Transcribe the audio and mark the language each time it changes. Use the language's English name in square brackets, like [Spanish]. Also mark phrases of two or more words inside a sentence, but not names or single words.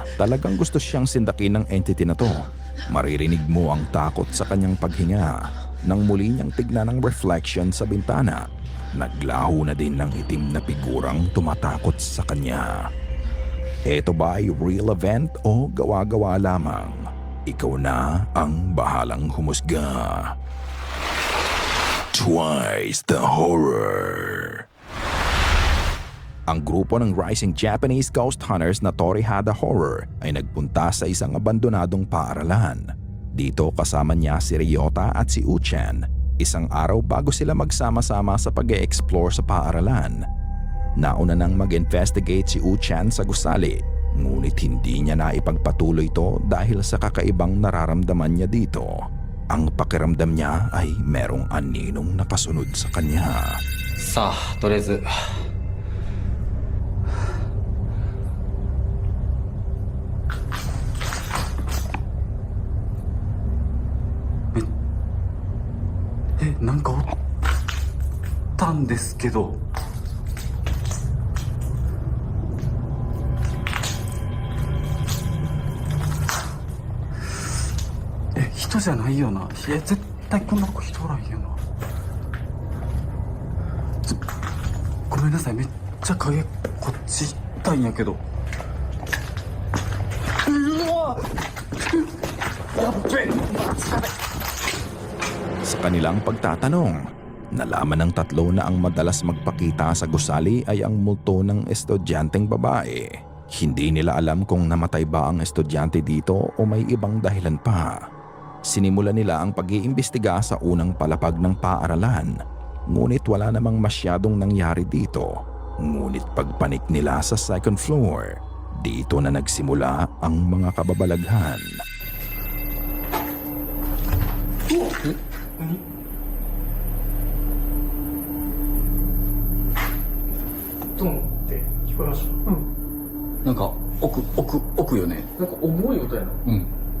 [Filipino] Talagang gusto siyang sindakin ng entity na to. Maririnig mo ang takot sa kanyang paghinga nang muli niyang tignan ang reflection sa bintana. Naglaho na din ng itim na figurang tumatakot sa kanya. Ito ba ay [English] real event [Filipino] o gawa-gawa lamang? Ikaw na ang bahalang humusga. Twice the Horror. Ang grupo ng Rising Japanese Ghost Hunters na Torihada Horror ay nagpunta sa isang abandonadong paaralan. Dito kasama niya si Ryota at si Uchan, isang araw bago sila magsama-sama sa pag-e-explore sa paaralan. Nauna nang mag-investigate si Uchan sa gusali, ngunit hindi niya na ipagpatuloy ito dahil sa kakaibang nararamdaman niya dito. Ang pakiramdam niya ay merong aninong nakasunod sa kanya. Sa, [Japanese] とりあえずなんかおったんですけど。人じゃないよな。絶対こんなとこ人おらんよな。ごめんなさい、めっちゃ影こっち行ったんやけど。うわやっべえ。 [Filipino] Sa kanilang pagtatanong, nalaman ng tatlo na ang madalas magpakita sa gusali ay ang multo ng estudyanteng babae. Hindi nila alam kung namatay ba ang estudyante dito o may ibang dahilan pa. Sinimulan nila ang pag-iimbestiga sa unang palapag ng paaralan, ngunit wala namang masyadong nangyari dito. Ngunit pagpanik nila sa [English] second floor, [Filipino] dito na nagsimula ang mga kababalaghan. [Japanese] ドンって聞こえました。なんか奥よね。なんか重い音やな。うん。